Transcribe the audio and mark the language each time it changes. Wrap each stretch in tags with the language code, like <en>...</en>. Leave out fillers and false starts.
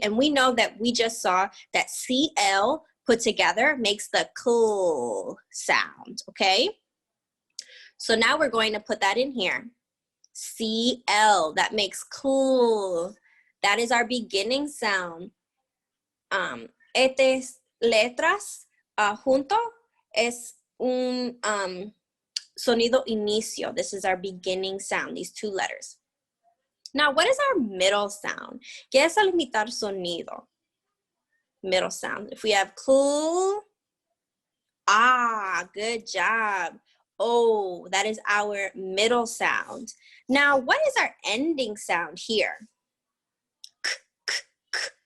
<en>And we know that we just saw that CL put together makes the cool sound, okay? So now we're going to put that in here. CL, that makes cool. That is our beginning sound.</en> <es>Estas letras junto es un sonido inicio.</es> <en>This is our beginning sound, these 2 letters. Now, what is our middle sound?</en> <es>¿Qué es el mitad sonido?</es> <en>Middle sound. If we have cool, ah, good job. Oh, that is our middle sound. Now, what is our ending sound here? K, k, k.</en>